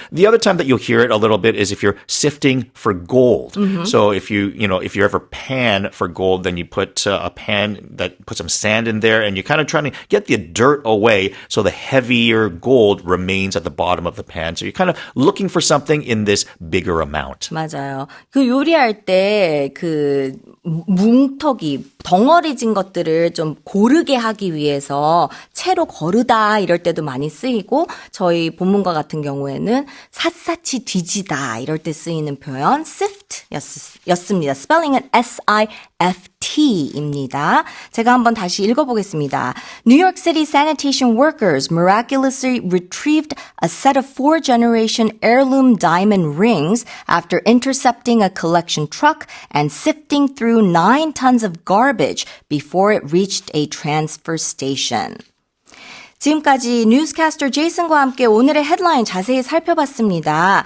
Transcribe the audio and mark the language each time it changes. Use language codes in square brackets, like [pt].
[en] The other time that you'll hear it a little bit is if you're sifting for gold. So if if you ever pan for gold, then you put a pan that put some sand in there and you're kind of trying to get the dirt away so the heavier gold remains at the bottom of the pan. So you're kind of looking for something in this bigger amount. [ko] 맞아요. 그 요리할 때 그 뭉텅이 덩어리진 것들을 좀 고르게 하기 위해서 채로 거르다 이럴 때도 많이 쓰이고 저희 본문과 같은 경우에는 샅샅이 뒤지다 이럴 때 쓰이는 표현 sift 였습니다. 스펠링은 SIFT입니다. 제가 한번 다시 읽어보겠습니다. [en] New York City sanitation workers miraculously retrieved a set of 4-generation heirloom diamond rings after intercepting a collection truck and sifting through 9 tons of garbage before it reached a transfer station. [ko] 지금까지 뉴스캐스터 제이슨과 함께 오늘의 헤드라인 자세히 살펴봤습니다.